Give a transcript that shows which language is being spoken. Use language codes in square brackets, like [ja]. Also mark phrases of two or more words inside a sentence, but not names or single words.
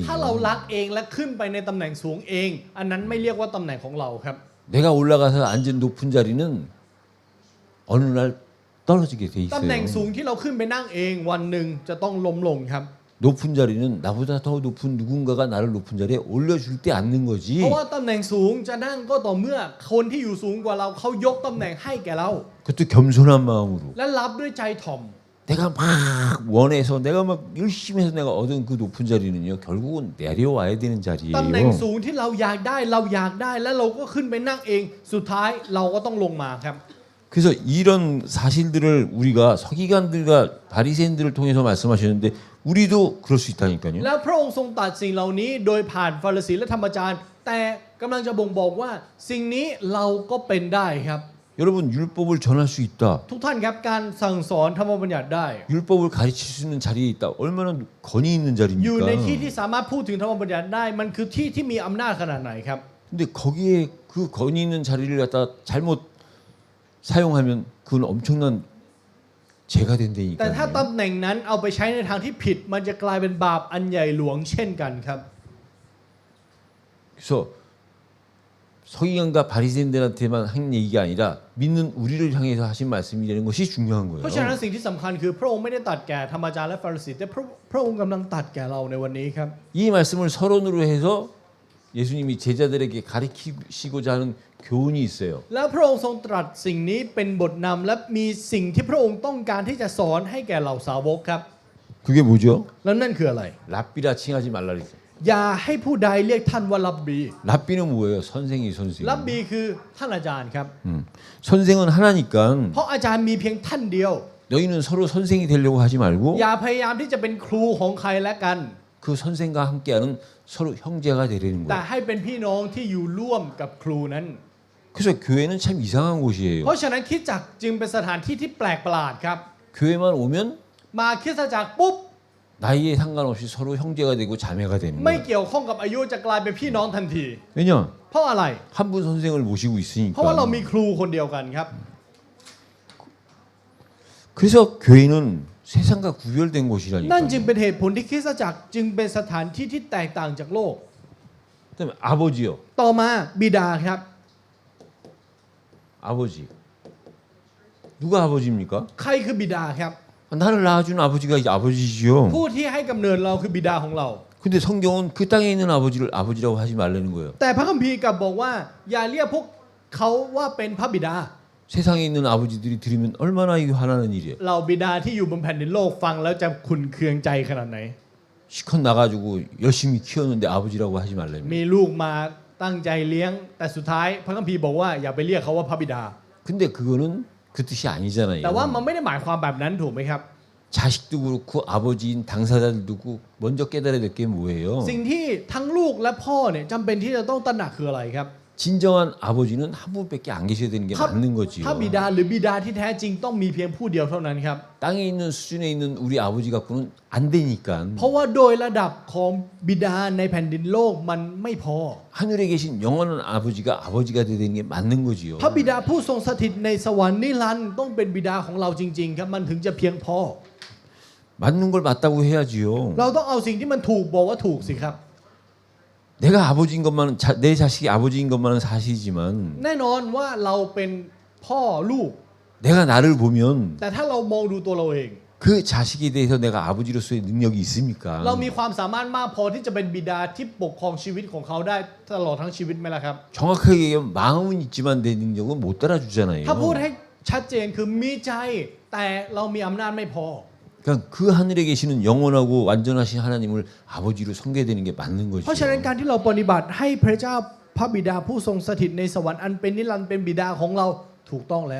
[th] ถ้าเรารักเองและขึ้นไปในตำแหน่งสูงเอง อันนั้นไม่เรียกว่าตำแหน่งของเราครับ [ko] 내가 올라가서 앉은 높은 자리는 어느 날 떨어지게 돼 [th] ตำแหน่งสู [ko] 있어요. [th] งที่เราขึ้นไปนั่งเองวันหนึ่งจะต้องล้มลงครับ [ko] 높은 자리는 나보다 더 높은 누군가가 나를 높은 자리에 올려줄 때 앉는 [th] เพ [ko] 거지. [th] ราะว่าตำแหน่งสูงจะนั่งก็ต่อเมื่อคนที่อยู่สูงกว่าเราเขายกตำแหน่งให้แก่เรา [ko] 그것도 겸손한 마음으로. [th] และรับด้วยใจถ่อม [ko] 내가 막 원해서 내가 막 열심히 해서 내가 얻은 그 높은 자리는요. 결국은 내려와야 되는 [th] ตำแหน่ง [ko] 자리예요. [th] สูงที่เราอยากได้แล้วเราก็ขึ้นไปนั่งเอง สุดท้ายเราก็ต้องลงมาครับ [ko] 그래서 이런 사실들을 우리가 서기관들과 바리새인들을 통해서 말씀하셨는데 우리도 그럴 수 있다니까요. [th] แล้วพระองค์ทรงตรัสสิ่งเหล่านี้โดยผ่านฟาริสีและธรรมจารย์ แต่กำลังจะบ่งบอกว่าสิ่งนี้เราก็เป็นได้ครับ [ko] 여러분 율법을 전할 수 있다. [th] ทุกท่านครับการสั่งสอนธรรมบัญญัติได้ [ko] 율법을 가르칠 수 있는 자리에 있다. 얼마나 권위 있는 [th] อยู่ในที่ [ko] 자리입니까? [th] ที่สามารถพูดถึงธรรมบัญญัติได้ มันคือที่ที่มีอำนาจขนาดไหนครับ [ko] 근데 거기에 그 권위 있는 자리를 갖다 잘못 사용하면 그건 엄청난 죄가 [th] แต่ถ้า [ko] 된다니까요. [th] ตำแหน่งนั้นเอาไปใช้ในทางที่ผิด มันจะกลายเป็นบาปอันใหญ่หลวงเช่นกันครับ [ko] 그래서 서기관과 바리새인들한테만 한 얘기가 아니라 믿는 우리를 향해서 하신 말씀이라는 것이 중요한 [th] เพราะฉะนั้น [ko] 거예요. [th] สิ่งที่สำคัญคือพระองค์ไม่ได้ตรัสแก่ธรรมจารย์และฟาริสีแต่พระองค์กำลังตรัสแก่เราในวันนี้ครับ [ko] 이 말씀을 서론으로 해서 예수님이 제자들에게 가르치시고자 하는 교훈이 있어요. [th] แล้วพระองค์ทรงตรัสสิ่งนี้เป็นบทนำและมีสิ่งที่พระองค์ต้องการที่จะสอนให้แก่เหล่าสาวกครับ [ko] 그게 뭐죠? [th] แล้วนั่นคืออะไร [ko] 랍비라 칭하지 말라 그랬어요. [th] อย่าให้ผู้ใดเรียกท่านว่ารับบี [ko] 랍비는 뭐예요? 선생이 선생. [th] รับบีคือท่านอาจารย์ครับ [ko] 선생은 하나니까 [th] เพราะอาจารย์มีเพียงท่านเดียว [ko] 너희는 서로 선생이 되려고 하지 말고 [th] อย่าพยายามที่จะเป็นครูของใครและกัน [ko] 그 선생과 함께하는 서로 형제가 되려는 [th] แต่ [ko] 거예요. [th] ให้เป็นพี่น้องที่อยู่ร่วมกับครูนั้น [ko] 그래서 교회는 참 이상한 곳이에요. [th] เพราะฉะนั้นคริสตจักรจึงเป็นสถานที่ที่แปลกประหลาดครับ [ko] 교회만 오면 [th] มาคริสตจักรปุ๊บ [ko] 나이에 상관없이 서로 형제가 되고 자매가 되는 [th] ไม่ [ko] 거예요. [th] เกี่ยวข้องกับอายุจะกลายเป็นพี่น้องทันที [ko] 왜냐? [th] เพราะอะไร [ko] 한 분 선생을 모시고 [th] เพราะว่าเรา [ko] 있으니까. [th] มีครูคนเดียวกันครับ [ko] 그래서 교회는 세상과 구별된 [th] นั่นจึง [ko] 곳이라니까요. [th] เป็นเหตุผลที่คริสตจักรจึงเป็นสถานที่ที่แตกต่างจากโลก [ko] 그다음에 아버지요. [th] ต่อมาบิดาครับ [ko] 아버지. 누가 아버지입니까? [th] ใครคือบิดาครับ [ko] 나를 낳아준 아버지가 이제 아버지지요. [th] ผู้ที่ให้กำเนิดเราคือบิดาของเรา [ko] 근데 성경은 그 땅에 있는 아버지를 아버지라고 하지 말라는 거예요. [th] แต่พระคัมภีร์กลับบอกว่า อย่าเรียกพวกเขาว่าเป็นพระบิดา [ko] 세상에 있는 아버지들이 들으면 얼마나 이게 화나는 일이에요. [th] เราบิดาที่อยู่บนแผ่นดินโลกฟังแล้วจะขุ่นเคืองใจขนาดไหน [ko] 시컷 나가지고 열심히 키웠는데 아버지라고 하지 말라는 [th] มี [ko] 거예요. [th] ลูกมาตั้งใจเลี้ยง แต่สุดท้ายพระคัมภีร์บอกว่าอย่าไปเรียกเขาว่าพระบิดา [ko] 근데 그거는 그 뜻이 [th] แต่ว่า [ko] 아니잖아요. [th] มันไม่ได้หมายความแบบนั้นถูกไหมครับ [ko] 자식도 그렇고 아버지인 당사자들도 그렇고 먼저 깨달아야 될 게 뭐예요? [th] สิ่งที่ทั้งลูกและพ่อเนี่ยจำเป็นที่จะต้องตระหนักคืออะไรครับ [ko] 진정한 아버지는 한 분밖에 안 계셔야 되는 게 [th] ถ้า [ko] 맞는 거지요. [th] ถ้าบิดาหรือบิดาที่แท้จริงต้องมีเพียงผู้เดียวเท่านั้นครับ [ko] 땅에 있는 수준에 있는 우리 아버지 갖고는 안 되니까 [th] เพราะว่าโดยระดับของบิดาในแผ่นดินโลกมันไม่พอ [ko] 하늘에 계신 영원한 아버지가 아버지가 되야 되는 게 맞는 거지요. [th] พระบิดาผู้ทรงสถิตในสวรรค์นิรันดร์ต้องเป็นบิดาของเราจริง ๆ ครับมันถึงจะเพียงพอ [ko] 맞는 걸 맞다고 해야지요. [th] เราต้องเอาสิ่งที่มันถูกบอกว่าถูกสิครับ [ko] 내가 아버지인 것만은 내 자식이 아버지인 것만은 사실이지만 [th] แน่นอนว่าเราเป็นพ่อลูก [ko] 내가 나를 보면 [th] แต่ถ้าเรามองดูตัวเราเอง [ko] 그 자식에 대해서 내가 아버지로서의 능력이 있습니까? [th] เรามีความสามารถมากพอที่จะเป็นบิดาที่ปกครองชีวิตของเขาได้ตลอดทั้งชีวิตไหมล่ะครับ [ko] 정확하게 얘기하면 마음은 있지만 내 능력은 못 따라주잖아요. [th] ถ้าพูดให้ชัดเจนคือมีใจแต่เรามีอำนาจไม่พอ [ko] 그러니까 그 하늘에 계시는 영원하고 완전하신 하나님을 아버지로 섬겨야 되는 게 맞는 [th] เพราะฉะนั้น [ko] 거죠. [th] การที่เราปฏิบัติให้พระเจ้าพระบิดาผู้ทรงสถิตในสวรรค์อันเป็นนิรันดร์เป็นบิดาของเราถูกต้องแล้ว